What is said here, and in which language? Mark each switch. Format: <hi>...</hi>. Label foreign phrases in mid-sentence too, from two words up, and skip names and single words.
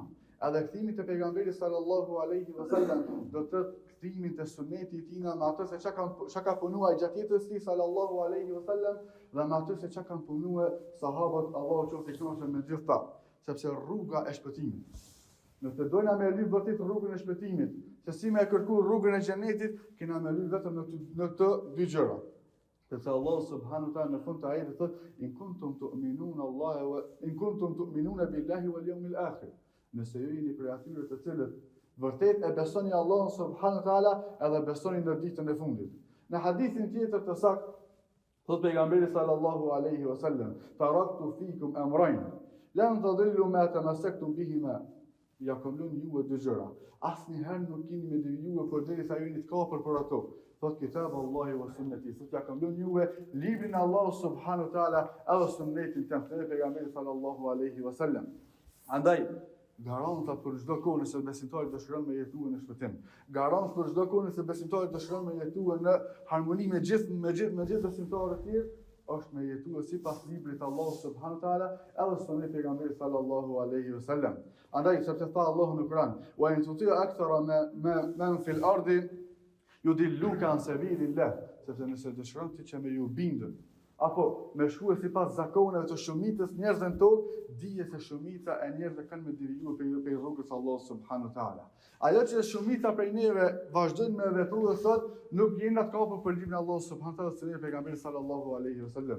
<sq>Edhe kthimi te pejgamberi</sq> <ar>صلى الله عليه وسلم</ar> <sq>do të thotë kthimin te suneti i tina me ato se çka ka punuar gjatë jetës së tij</sq> <ar>صلى الله عليه وسلم</ar> <sq>dhe me ato se çka kanë punuar sahabët Allahu qoftë i kënaqur me gjithë ta, sepse rruga e shpëtimit. Nëse dojna me lyp vërtet rrugën e shpëtimit, se si me kërku rrugën e xhenetit, kena me lyp vetëm në këto dy gjëra. Sepse Allah</sq> <ar>سبحانه وتعالى</ar> <sq>në fund të ajetit thotë:</sq> <ar>"إن كنتم تؤمنون الله وإن كنتم تؤمنون بالله واليوم الآخر."</ar> <sq>Nëse ju jeni prej atyre të cilët vërtet e besoni Allahun</sq> <ar>سبحانه وتعالى</ar> <sq>edhe besoni në ditën e fundit. Në hadithin tjetër të saktë thot pejgamberi</sq> <ar>صلى الله عليه وسلم: "تركت فيكم أمرين لن تضلوا ما تمسكتم بهما."</ar> <sq>Ja kam lënë juve dy gjëra. Asnjëherë nuk keni me devijuar përderisa ju jeni të kapur për ato.</sq> <ar>Thot كتاب الله وسنتي.</ar> <sq>Thot ja kam lënë juve librin e Allahut</sq> <ar>سبحانه وتعالى</ar> <sq>edhe sunnetin e pejgamberit</sq> <ar>صلى الله عليه وسلم.</ar> <sq>Andaj garanta për çdo kohë nëse besimtari dëshiron me jetuar në shpëtim. Garant për çdo kohë nëse besimtari dëshiron me jetuar në harmoni me gjithë besimtarët e tjerë, është me jetuar sipas librit të Allahut</sq> <ar>سبحانه وتعالى</ar> <sq>edhe sunetit pejgamberit</sq> <ar>صلى الله عليه وسلم.</ar> <sq>Andaj sepse tha Allahu në Kur'an:</sq> <ar>"وإن تطع أكثر من في الأرض يضلوك عن سبيل الله."</ar> <sq>Sepse nëse dëshiron ti që me ju bindën apo me shkue sipas zakoneve të shumicës njerëzve në tokë, dije se shumica e njerëzve kanë me devijuar pe rrugës Allah</sq> <ar>سبحانه تعالى.</ar> <sq>Ajo që shumica prej neve vazhdojnë me vepru dhe thot, nuk jemi atë kapur për librin Allah</sq> <ar>سبحانه تعالى</ar> <sq>se ne pejgamberi</sq> <ar>صلى الله عليه وسلم.</ar>